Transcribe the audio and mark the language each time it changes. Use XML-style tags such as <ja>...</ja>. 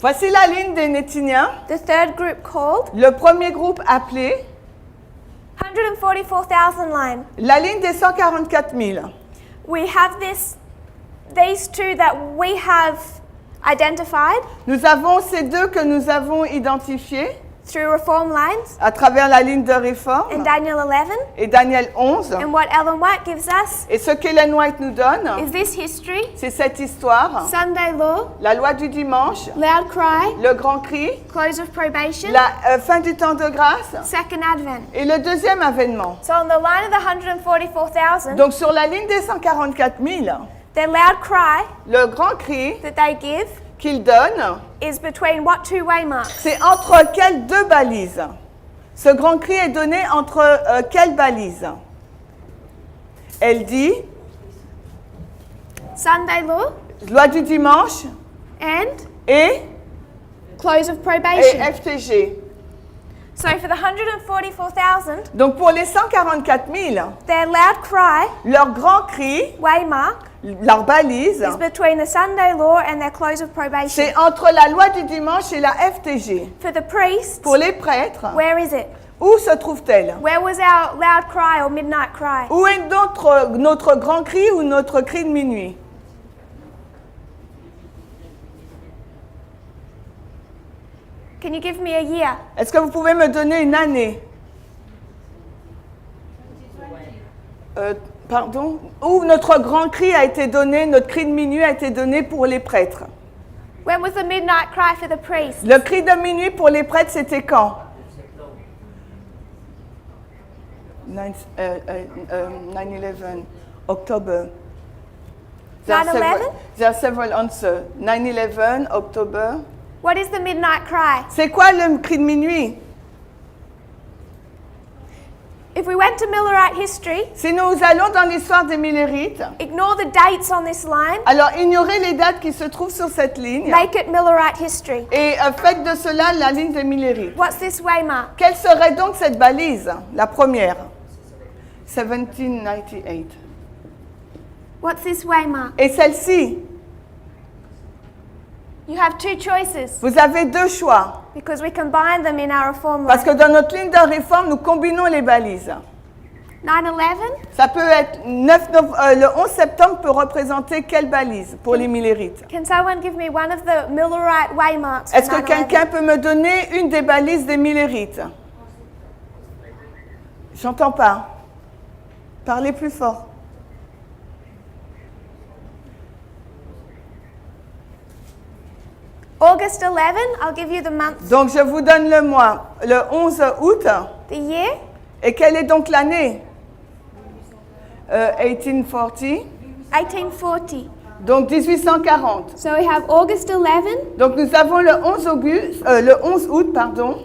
<fr>Voici la ligne des Nétiniens,</fr> <en>The third group called</en> <fr>le premier groupe appelé</fr> <en>144,000 line.</en> <fr>la ligne des 144 000.</fr> <en>We have these two that we have identified</en> <fr>Nous avons ces deux que nous avons identifiés</fr> <en>through reform lines</en> <fr>à travers la ligne de</fr> <en>in</en> <fr>réforme</fr> <en>Daniel 11.</en> <fr>et Daniel 11.</fr> <en>And what Ellen White gives us</en> <fr>Et ce qu'Ellen White nous donne,</fr> <en>is this history,</en> <fr>c'est cette histoire,</fr> <en>Sunday law,</en> <fr>la loi du dimanche,</fr> <en>loud cry,</en> <fr>le grand cri,</fr> <en>close of probation,</en> <fr>la fin du temps de grâce</fr> <en>second advent.</en> <fr>et le deuxième avènement.</fr> <en>So on the line of the 144,000,</en> <fr>Donc sur la ligne des 144 000,</fr> <en>their loud cry</en> <fr>le grand cri</fr> <en>that they give</en> <fr>qu'il donne,</fr> <en>is between what two way marks?</en> <fr>c'est entre quelles deux balises? Ce grand cri est donné entre quelles balises? Elle dit,</fr> <en>Sunday law</en> <fr>loi du dimanche</fr> <en>and</en> <fr>et</fr> <en>close of probation.</en> <fr>FTG.</fr> <en>So for the 144,000,</en> <fr>Donc pour les 144 000,</fr> <en>their loud cry,</en> <fr>leur grand cri,</fr> <en>waymark,</en> <fr>leur balise,</fr> <en>is between the Sunday law and their close of probation.</en> <fr>c'est entre la loi du dimanche et la FTG.</fr> <en>For the priests,</en> <fr>Pour les prêtres,</fr> <en>where is it?</en> <fr>où se trouve-t-elle?</fr> <en>Where was our loud cry or midnight cry?</en> <fr>Où est notre grand cri ou notre cri de minuit?</fr> <en>Can you give me a year?</en> <fr>Est-ce que vous pouvez me donner une année? Pardon? Où notre grand cri a été donné, notre cri de minuit a été donné pour les prêtres?</fr> <en>When was the midnight cry for the priests?</en> <fr>Le cri de minuit pour les prêtres, c'était quand?</fr> <en>9/11, October. 9/11? There are several answers. 9/11, October. What is the midnight cry?</en> <fr>C'est quoi le cri de minuit?</fr> <en>If we went to Millerite history,</en> <fr>Si nous allons dans l'histoire des Millérites,</fr> <en>ignore the dates on this line,</en> <fr>alors ignorez les dates qui se trouvent sur cette ligne</fr> <en>make it Millerite history.</en> <fr>et faites de cela la ligne des Millérites.</fr> <en>What's this waymark?</en> <fr>Quelle serait donc cette balise? La première. 1798.</fr> <en>What's this waymark?</en> <fr>Et celle-ci,</fr> <en>You have two choices</en> <fr>vous avez deux choix.</fr> <en>because we combine them in our reform</en> <fr>Parce que</fr> <en>line.</en> <fr>dans notre ligne de réforme, nous combinons les balises.</fr> <en>9/11,</en> <fr>Ça peut être le 11 septembre peut représenter quelle balise pour les Millérites?</fr> <en>can someone give me one of the Millerite waymarks for</en> <fr>Est-ce que</fr> <en>9/11?</en> <fr>quelqu'un peut me donner une des balises des Millérites? J'entends pas. Parlez plus fort.</fr> <en>August 11, I'll give you the month,</en> <fr>Donc je vous donne le mois, le 11 août.</fr> <en>the year,</en> <fr>Et quelle est donc l'année?</fr> <en>1840.</en> <fr>1840. Donc 1840.</fr> <en>So we have August 11,</en> <fr>Donc nous avons le 11 août, pardon,</fr>